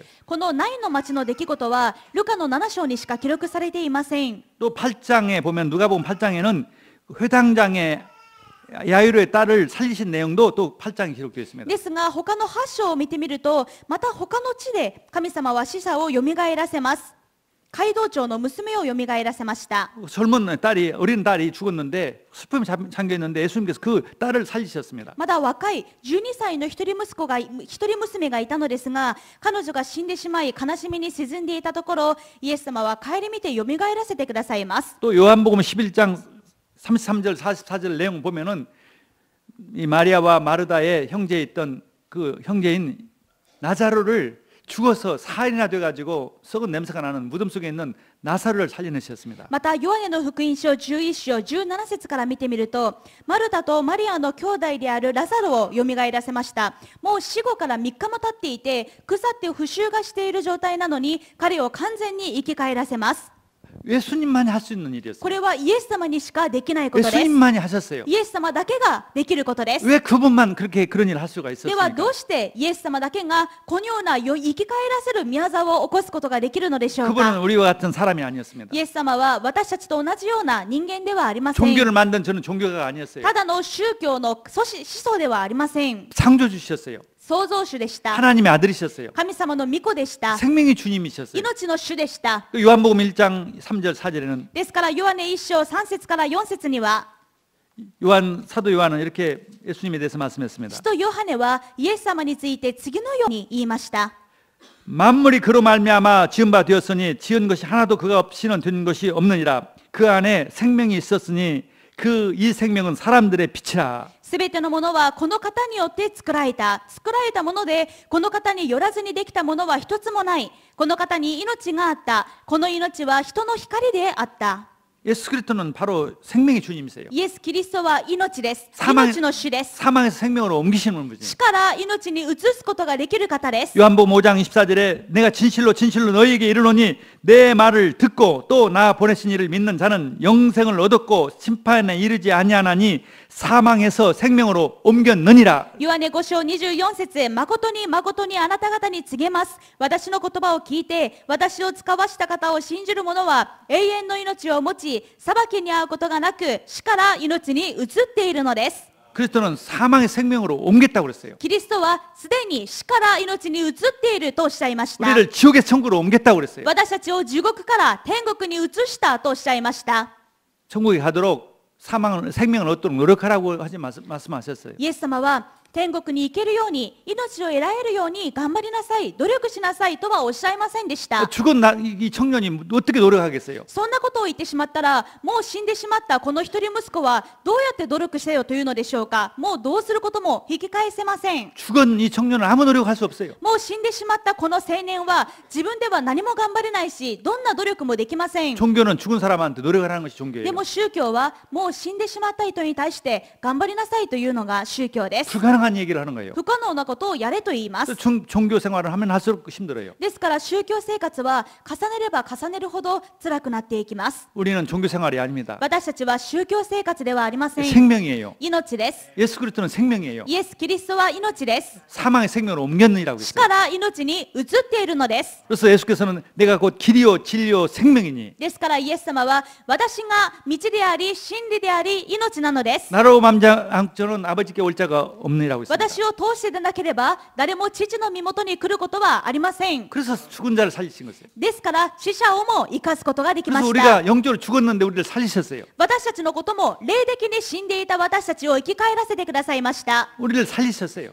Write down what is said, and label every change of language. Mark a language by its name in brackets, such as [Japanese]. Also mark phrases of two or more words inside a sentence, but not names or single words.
[Japanese] このナインの町の出来事はルカの7章にしか記録されていません。 [Korean] 또 8장에 보면 누가복음 8장에는 회당장의 야이로의 딸을 살리신 내용도 또 8장에 기록되어 있습니다. [Japanese] ですが他の8章を見てみると、また他の地で神様は死者をよみがえらせます。街道長の娘をよみがえらせました。 [Korean] 어린 딸이 죽었는데 슬픔에 잠겨 있는데 예수님께서 그 딸을 살리셨습니다. [Japanese] まだ若い12歳の一人娘がいたのですが、彼女が死んでしまい悲しみに沈んでいたところ、イエス様は顧みてよみがえらせてくださいます。 [Korean] 또 요한복음 11장 33절 44절 내용 보면은 이 마리아와 마르다의 형제에 있던 그 형제인 나자로를 죽어서 사흘이나 돼가지고 썩은 냄새가 나는 무덤 속에 있는 나사로를 살려내셨습니다. [Japanese] またヨハネの福音書11章17節から見てみると、マルタとマリアの兄弟であるラザロをよみがえらせました。もう死後から3日も経っていて、腐って腐臭がしている状態なのに、彼を完全に生き返らせます。 [Korean] 예수님만이 할 수 있는 일이었어요. [Japanese] これはイエス様にしかできないことです。 [Korean] 예수님만이 하셨어요. [Japanese] イエス様だけができることです。 [Korean] 왜 그분만 그렇게 그런 일을 할 수가 [Japanese] では [Korean] 있었습니까? [Japanese] どうしてイエス様だけがこのような生き返らせる宮沢を起こすことができるのでしょう [Korean] 그분은 [Japanese] か。 [Korean] 우리와 같은 사람이 아니었습니다. [Japanese] イエス様は私たちと同じような人間ではありません。 [Korean] 종교를 만든 저는 종교가가 아니었어요. [Japanese] ただの宗教の思想ではありません。 [Korean] 창조주셨어요. [Japanese] 創造主でした。 [Korean] 하나님의 아들이셨어요. [Japanese] 神様の御子でした。 [Korean] 생명의 주님이셨어요. [Japanese] 命の主でした。 [Korean] 그 요한복음 1장 3절 4절에는 [Japanese] ですからヨハネ1章3節から4節には、 [Korean] 사도 요한은 이렇게 예수님에 대해서 말씀했습니다. [Japanese] 使徒ヨハネはイエス様について次のように言いました。 [Korean] 만물이 그로 말미암아 지은 바 되었으니 지은 것이 하나도 그가 없이는 된 것이 없느니라. 그 안에 생명이 있었으니 그 이 생명은 사람들의 빛이라. [Japanese] すべてのものはこの方によって作られたもので、この方によらずにできたものは一つもない。この方に命があった。この命は人の光であった。 [Korean] 예수 그리스도는 바로 생명의 주님이세요. [Japanese] イエス・キリストは命です。 [Korean] 사망 [Japanese] 命の主です。 [Korean] 사망에서 생명으로 옮기시는 분이에요. [Japanese] 死から命に移すことができる方です。 [Korean] 요한복음 5장 24절에 내가 진실로 진실로 너희에게 이르노니 내 말을 듣고 또 나 보내신 이를 믿는 자는 영생을 얻었고 심판에 이르지 아니하나니 사망에서 생명으로 옮겼느니라. [Japanese] ヨハネ5章24節、誠に誠にあなた方に告げます。私の言葉を聞いて、私を使わした方を信じる者は永遠の命を持ち、裁きに遭うことがなく、死から命に移っているのです。 [Korean] 그리스도는 사망의 생명으로 옮겼다고 그랬어요. [Japanese] キリストはすでに死から命に移っているとおっしゃいました。 [Korean] 우리를 지옥의 천국으로 옮겼다고 그랬어요. [Japanese] 私たちを地獄から天国に移したとおっしゃいました。 [Korean] 천국에 가도록 생명을 얻도록 노력하라고 말씀하셨어요. [Japanese] イエス様は天国に行けるように、命を得られるように頑張りなさい、努力しなさいとはおっしゃいませんでした。 [Korean] 죽은 이 청년이 어떻게 노력하겠어요? [Japanese] そんなことを言ってしまったら、もう死んでしまったこの一人息子はどうやって努力せよというのでしょうか。もうどうすることも引き返せません。 [Korean] 죽은 이 청년은 아무 노력할 수 없어요. [Japanese] もう死んでしまったこの青年は自分では何も頑張れないし、どんな努力もできません。 [Korean] 종교는 죽은 사람한테 노력하라는 것이 [Japanese] で [Korean] 종교예요. [Japanese] も宗教はもう死んでしまった人に対して頑張りなさいというのが宗教です。 [Korean] 불가능한 얘기를 하는 거예요. [Japanese] 不可能なことをやれと言います。 [Korean] 종교 생활을 하면 할수록 힘들어요. [Japanese] ですから宗教生活は重ねれば重ねるほど辛くなっていきます。 [Korean] 우리는 종교 생활이 아닙니다. [Japanese] 私たちは宗教生活ではありません。 [Korean] 생명이에요. [Japanese] 命です。 [Korean] 예수 그리스도는 생명이에요. [Japanese] イエス・キリストは命です。 [Korean] 사망의 생명으로 옮겼느니라고 [Japanese] 死 [Korean] 했어요. [Japanese] から命に移っているのです。 [Korean] 그래서 예수께서는 내가 곧 길이요 진리요 생명이니 [Japanese] ですからイエス様は私が道であり真理であり命なのです。 [Korean] 나로 맘자는 아버지께 올 자가 없느니라고 했습니다. [Japanese] 私を通してでなければ誰も父の身元に来ることはありません。 [Korean] 그래서 죽은 자를 살리신 것이에요. [Japanese] ですから死者をも生かすことができま [Korean] 그래서 [Japanese] した。 [Korean] 우리가 영적으로 죽었는데 우리를 살리셨어요. [Japanese] 私たちのことも霊的に死んでいた私たちを生き返らせてくださいました。 [Korean] 우리를 살리셨어요.